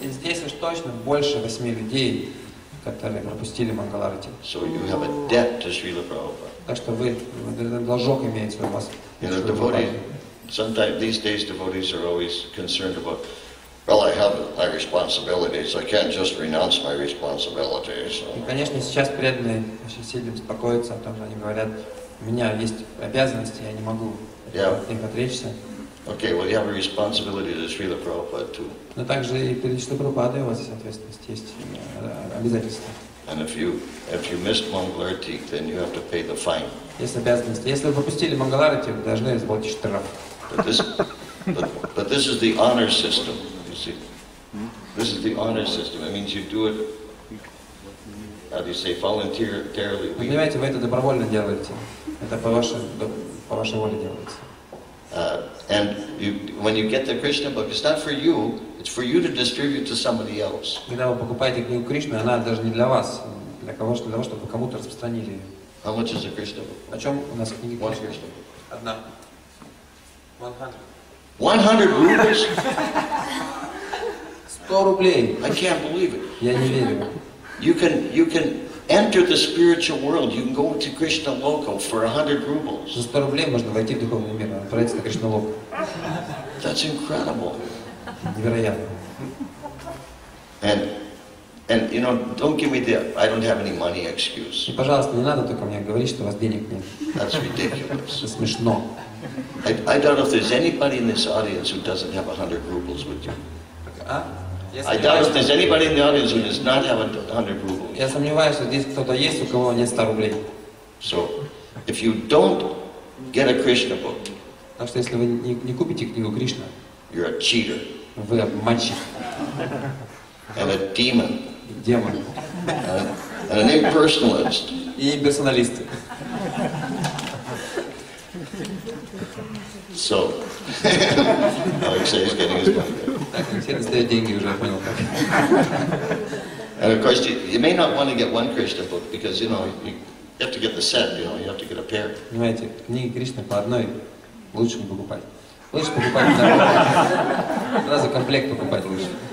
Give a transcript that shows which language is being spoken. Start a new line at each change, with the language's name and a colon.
Russian: И здесь уж точно больше 8 людей, которые пропустили Мангаларати.
English: So you have a debt to Srila Prabhupada.
Russian: Так что вы должок имеете у вас.
English: You know, devotees, sometimes these days devotees are always concerned about, well, I have my responsibilities. I can't just renounce my responsibilities.
Russian: И, конечно, сейчас преданные очень сильно беспокоятся о том, что они говорят, у меня есть обязанности, я не могу от них отречься.
English: Okay, well, you have a responsibility to Srila Prabhupada too.
Russian: Но также и перед Шрилой Прабхупадой у вас есть ответственность, есть обязательства.
English: And if you missed Mangalarti, then you have to pay the fine.
Russian: Есть обязанности. Если вы пропустили Мангаларати, вы должны заплатить штраф.
English: But this is the honor system, you see. This is the honor system. It means you do it, how do you say, voluntarily.
Russian: Вы понимаете, вы это добровольно делаете. Это по вашей воле делается.
English: And when you get the Krishna book, it's not for you, it's for you to distribute to somebody else.
Russian: Когда вы покупаете книгу Кришны, она даже не для вас, для того, чтобы вы кому-то распространили ее.
English: How much is a Krishna book?
Russian: О чем у нас книги
English: One
Russian: Кришны?
English: Krishna book.
Russian: Одна. 100.
English: 100 rubles?
Russian: 100 рублей.
English: I can't believe it.
Russian: Я не верю.
English: You can enter the spiritual world. You can go to Krishna Loka for 100 rubles.
Russian: За 100 рублей можно войти в духовный мир, отправиться на Кришналоку.
English: That's incredible.
Russian: Невероятно.
English: And you know, don't give me the I don't have any money excuse.
Russian: И, пожалуйста, не надо только мне говорить, что у вас денег нет.
English: That's ridiculous.
Russian: Это смешно.
English: I doubt if there's anybody in this audience who doesn't have 100 rubles with you.
Russian: А?
English: I doubt if there's anybody in the audience who does not have 100 rubles.
Russian: Я сомневаюсь, что здесь кто-то есть, у кого нет 100 рублей.
English: So, if you don't get a Krishna book,
Russian: Так что если вы не купите книгу Кришна,
English: you're a cheater
Russian: вы обманщик,
English: and a demon
Russian: демон
English: and an impersonalist.
Russian: и имперсоналист.
English: So, Alexei's getting his money.
Russian: Так, все достают деньги уже, я понял как.
English: And of course, you may not want to get one Krishna book because, you know, you have to get the set, you know, you have to get a pair.
Russian: Понимаете, книги Кришны по одной лучше не покупать. Лучше покупать вторую. Сразу комплект покупать лучше.